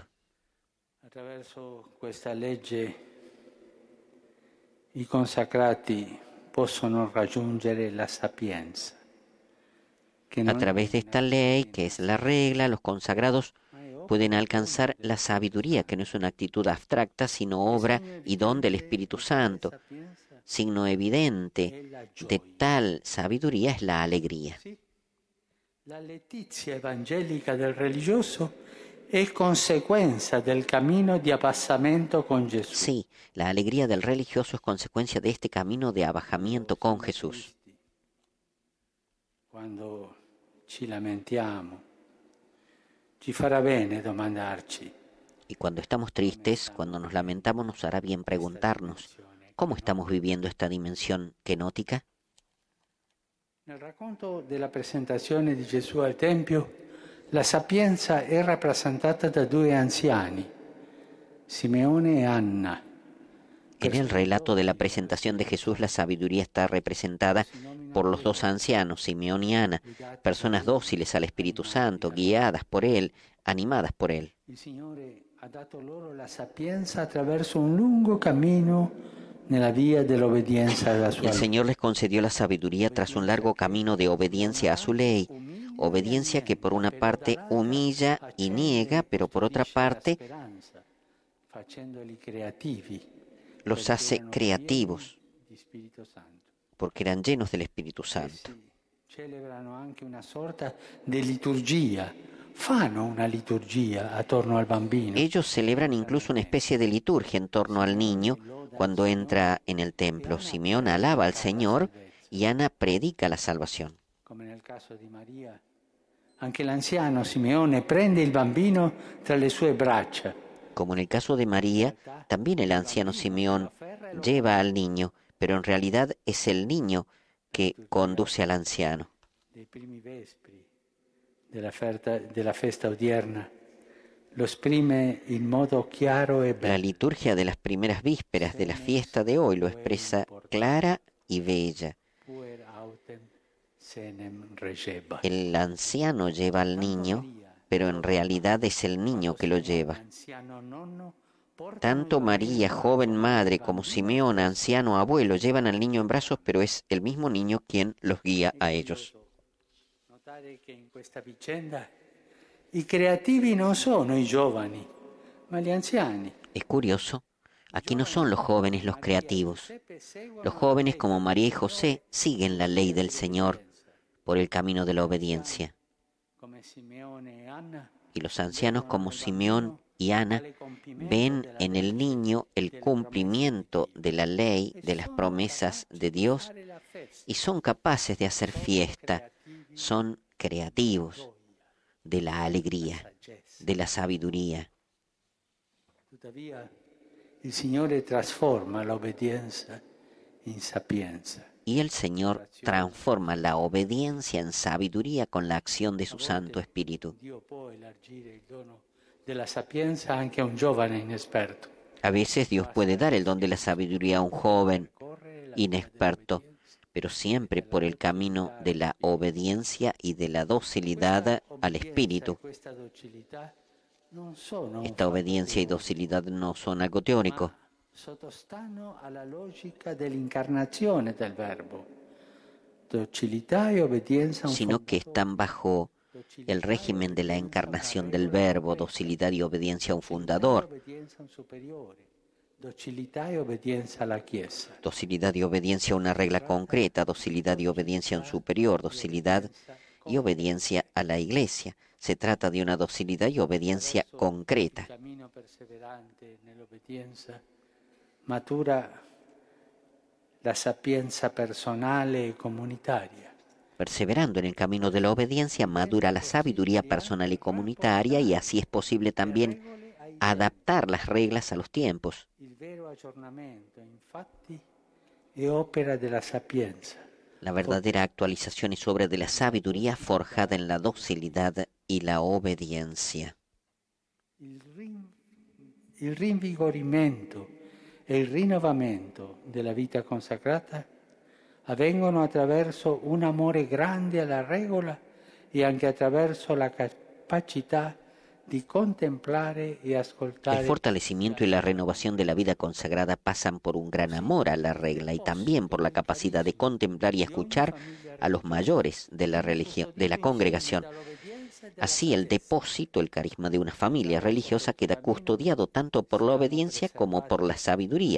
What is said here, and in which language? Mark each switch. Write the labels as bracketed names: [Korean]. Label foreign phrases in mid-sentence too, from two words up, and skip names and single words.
[Italian] Attraverso questa legge i consacrati possono raggiungere la sapienza. [Spanish] A través de esta ley, que es la regla, los consagrados pueden alcanzar la sabiduría, que no es una actitud abstracta, sino obra y don del Espíritu Santo. Signo evidente de tal sabiduría es la alegría. [Italian] La letizia evangelica del religioso è conseguenza del camino di abbassamento con Gesù. [Spanish] Sí, la alegría del religioso es consecuencia de este camino de abajamiento con Jesús. [Italian] Quando ci lamentiamo, ci farà bene domandarci. [Spanish] Y cuando estamos tristes, cuando nos lamentamos, nos hará bien preguntarnos, ¿cómo estamos viviendo esta dimensión kenótica? [Italian] Nel racconto della presentazione di Gesù al Tempio, la sapienza è rappresentata da due anziani, Simeone e Anna. [Spanish] En el relato de la presentación de Jesús, la sabiduría está representada por los dos ancianos, Simeón y Ana, personas dóciles al Espíritu Santo, guiadas por Él, animadas por Él. [Italian] Il Signore ha dato loro la sapienza attraverso un lungo cammino nella via dell'obbedienza alla sua [Spanish] El [Italian] legge. [Spanish] Señor les concedió la sabiduría tras un largo camino de obediencia a su ley, obediencia que por una parte humilla y niega, pero por otra parte [Italian] facendoli creativi, [Spanish] los hace creativos, [Italian] di Spirito Santo. [Spanish] porque eran llenos del Espíritu Santo. [Italian] Celebrano anche una sorta di liturgia, fanno una liturgia attorno al bambino. [Spanish] Ellos celebran incluso una especie de liturgia en torno al niño cuando entra en el templo. Simeón alaba al Señor y Ana predica la salvación. [Italian] Come nel caso di Maria, anche l'anziano Simeone prende il bambino tra le sue braccia. [Spanish] Como en el caso de María, también el anciano Simeón lleva al niño, pero en realidad es el niño que conduce al anciano. [Italian] Dei primi vespri della festa odierna lo esprime in modo chiaro e [Spanish] La [Italian] bello. [Spanish] liturgia de las primeras vísperas de la fiesta de hoy lo expresa clara y bella. [Latin] Puer autem senem regeba. [Spanish] El anciano lleva al niño, pero en realidad es el niño que lo lleva. [Italian] Anziano nonno portano [Spanish] Tanto María, joven madre, como Simeón, anciano abuelo, llevan al niño en brazos, pero es el mismo niño quien los guía a ellos. [Italian] notare che in questa vicenda i creativi non sono i giovani, ma gli anziani. [Spanish] Es curioso, aquí no son los jóvenes los creativos. Los jóvenes como María y José siguen la ley del Señor por el camino de la obediencia. [Italian] Come Simeone e Anna, [Spanish] Y los ancianos como Simeón y Ana ven en el niño el cumplimiento de la ley, de las promesas de Dios, y son capaces de hacer fiesta, son creativos de la alegría, de la sabiduría. [Italian] tuttavia il Signore trasforma l'obbedienza in sapienza. [Spanish] Y el Señor transforma la obediencia en sabiduría con la acción de su Santo Espíritu. [Italian] Dio può elargire il dono della sapienza anche a un giovane inesperto. [Spanish] A veces Dios puede dar el don de la sabiduría a un joven inexperto, pero siempre por el camino de la obediencia y de la docilidad al Espíritu. [Italian] Questa docilità non sono un [Spanish] Esta obediencia y docilidad no son algo teórico, [Italian] sottostanno alla logica dell'incarnazione del verbo. Docilità e obbedienza un [Spanish] sino que están bajo el régimen de la encarnación del Verbo, docilidad y obediencia a un fundador, [Italian] obbedienza a un superiore. Docilità e obbedienza alla Chiesa. [Spanish] docilidad y obediencia a una regla concreta, docilidad y obediencia a un superior, docilidad y obediencia a la Iglesia. Se trata de una docilidad y obediencia concreta. [Italian] Il cammino perseverante nell'obbedienza matura la sapienza personale e comunitaria. [Spanish] Perseverando en el camino de la obediencia, madura la sabiduría personal y comunitaria, y así es posible también adaptar las reglas a los tiempos. [Italian] Il vero aggiornamento, infatti, è opera della sapienza. [Spanish] La verdadera actualización es obra de la sabiduría forjada en la docilidad y la obediencia. [Italian] Il rinvigorimento e il rinnovamento della vita consacrata avvengono attraverso un amore grande alla regola e anche attraverso la capacità di contemplare e ascoltare. [Spanish] El fortalecimiento y la renovación de la vida consagrada pasan por un gran amor a la regla y también por la capacidad de contemplar y escuchar a los mayores de la religión, de la congregación. Así, el depósito, el carisma de una familia religiosa queda custodiado tanto por la obediencia como por la sabiduría.